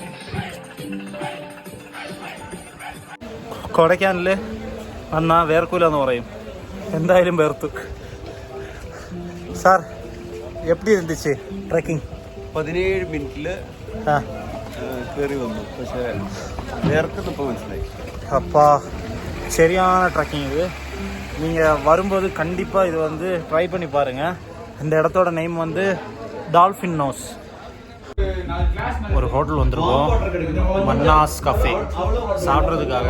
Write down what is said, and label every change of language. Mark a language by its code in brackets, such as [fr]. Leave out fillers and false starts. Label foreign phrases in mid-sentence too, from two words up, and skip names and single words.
[ml] കൊടൈക്കനാലിൽ വന്നാൽ വേർക്കൂല എന്ന് പറയും. എന്തായാലും വേർത്തു. സാർ [ta] எப்படி இருந்துச்சு [ml] ട്രെക്കിംഗ്? 17 മിനിറ്റിൽ കയറി വന്നു. പക്ഷേ വേർക്കുന്നപ്പോൾ മനസ്സിലായി. [ta] அப்பா சரியான ட்ரெக்கிங் இது. நீங்கள் வரும்போது கண்டிப்பாக இது வந்து ட்ரை பண்ணி பாருங்கள். இந்த இடத்தோட நேம் வந்து டால்ஃபின் நோஸ். ஒரு ஹோட்டல் வந்திருக்கோம், மன்னாஸ் கஃபே, சாப்பிட்றதுக்காக.